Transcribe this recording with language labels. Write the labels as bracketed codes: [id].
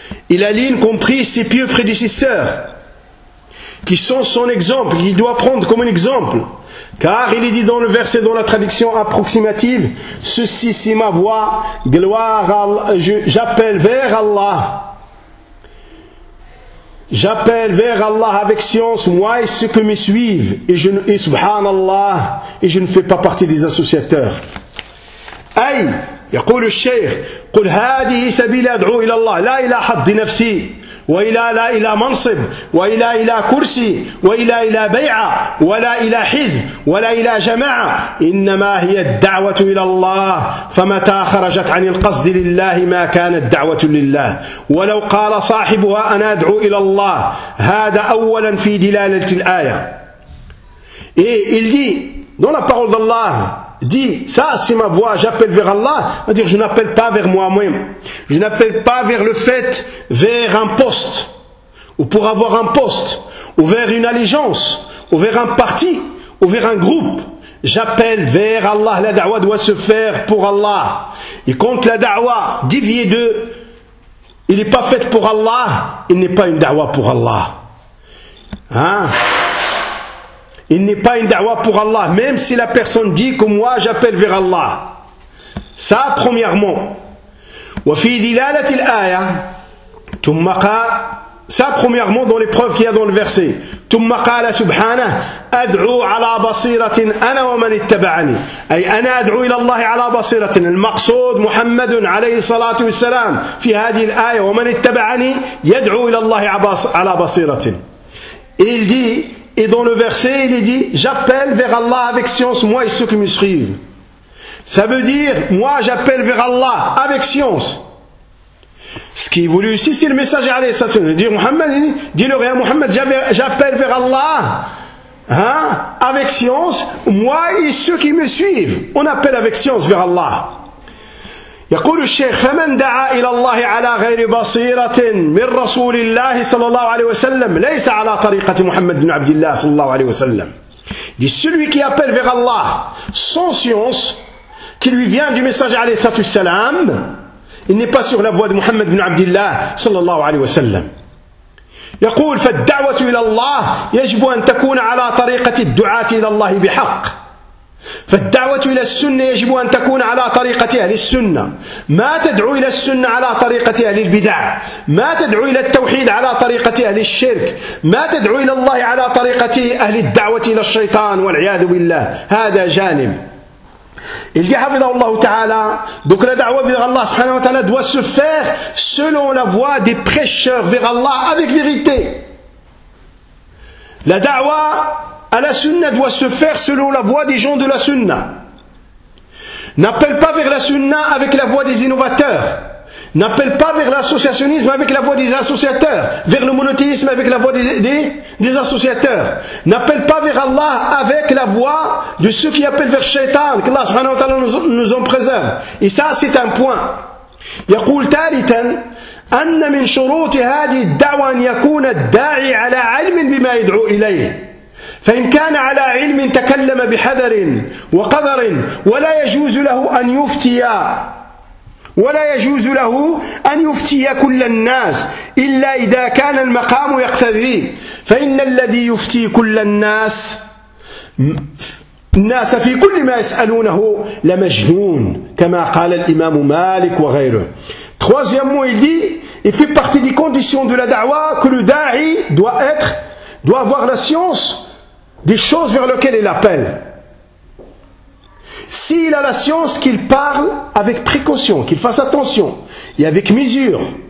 [fr] Et la ligne comprit ses pieux prédécesseurs, qui sont son exemple, qu'il doit prendre comme un exemple. Car il est dit dans le verset, dans la traduction approximative, « Ceci, c'est ma voix, gloire à Allah, j'appelle vers Allah. J'appelle vers Allah avec science, moi et ceux qui me suivent, et subhanallah, et je ne fais pas partie des associateurs. [ar] » Aïe, يقول الشيخ, « قل هذه سبيل أدعو إلى الله, لا إلى حد نفسي. » وإلى لا إلى منصب وإلى إلى كرسي وإلى إلى بيعة ولا إلى حزب ولا إلى جماعة إنما هي الدعوة إلى الله فمتى خرجت عن القصد لله ما كانت دعوة لله ولو قال صاحبها أنا أدعو إلى الله هذا أولا في دلالة الآية. [fr] Il dit dans la parole d'Allah, dit ça c'est ma voix, j'appelle vers Allah, c'est-à-dire je n'appelle pas vers moi-même, je n'appelle pas vers le fait vers un poste ou pour avoir un poste ou vers une allégeance ou vers un parti ou vers un groupe, j'appelle vers Allah. La da'wah doit se faire pour Allah, et quand la da'wah dévie de, il n'est pas fait pour Allah, il n'est pas une da'wah pour Allah, hein. Il n'est pas une da'wah pour Allah, même si la personne dit que moi j'appelle vers Allah. Ça, premièrement. [ar] وَفِي دِلَالَةِ الْآيَةِ تُمَّقَى. [fr] Ça, premièrement, dans les preuves qu'il y a dans le verset. [ar] تُمَّ قَالَ سُبْحَانَهُ أَدْعُو عَلَى بَصِيرَةٍ أَنَا وَمَنِ اتَّبَعَنِي. أي أنا أدعو إلى الله على بصيرة. المقصود محمد عليه الصلاة والسلام في هذه الآية ومن اتبعني يدعو إلى الله على بصيرة. [fr] Il dit, et dans le verset, il est dit, j'appelle vers Allah avec science, moi et ceux qui me suivent. Ça veut dire, moi j'appelle vers Allah avec science. Ce qui est voulu aussi, c'est le messager, allez, ça veut dire, Mohammed, dis-leur, hein, Mohammed, j'appelle vers Allah, hein, avec science, moi et ceux qui me suivent. On appelle avec science vers Allah. [ar] يقول الشيخ فمن دعا إلى الله على غير بصيرة من رسول الله صلى الله عليه وسلم ليس على طريقة محمد بن عبد الله صلى الله عليه وسلم. [fr] Dit celui qui appelle vers Allah sans science qui lui vient du message [ar] عليه الصلاة والسلام, [fr] il n'est pas sur la voie de [ar] محمد بن عبد الله صلى الله عليه وسلم. يقول فالدعوة إلى الله يجب أن تكون على طريقة الدعاة إلى الله بحق. فالدعوة إلى السنة يجب أن تكون على طريقة أهل السنة, ما تدعو إلى السنة على طريقة أهل البدع, ما تدعو إلى التوحيد على طريقة أهل الشرك, ما تدعو إلى الله على طريقة أهل الدعوة إلى الشيطان والعياذ بالله. هذا جانب اللي حفظه الله تعالى دوك دعوة [fr] vers [ar] الله سبحانه وتعالى [fr] doit se faire selon la voie des prêcheurs vers الله avec vérité. La دعوة à la sunna doit se faire selon la voie des gens de la sunna. N'appelle pas vers la sunna avec la voie des innovateurs. N'appelle pas vers l'associationnisme avec la voie des associateurs. Vers le monothéisme avec la voie des associateurs. N'appelle pas vers Allah avec la voie de ceux qui appellent vers Shaitan. Que Allah subhanahu wa ta'ala nous en préserve. Et ça, c'est un point. [ar] يقول ثالثا أن من شروط هذه الدعوة أن يكون الداعي على علم بما يدعو إليه. فإن كان على علم تكلم بحذر وقذر ولا يجوز له أن يفتي كل الناس إلا إذا كان المقام يقتضي, فإن الذي يفتي كل الناس الناس في كل ما يسألونه لمجنون كما قال الإمام مالك وغيره. [fr] Troisièmement, il dit, il fait partie des conditions de la da'wa que le da'i doit avoir la science des choses vers lesquelles il appelle. S'il a la science, qu'il parle avec précaution, qu'il fasse attention et avec mesure.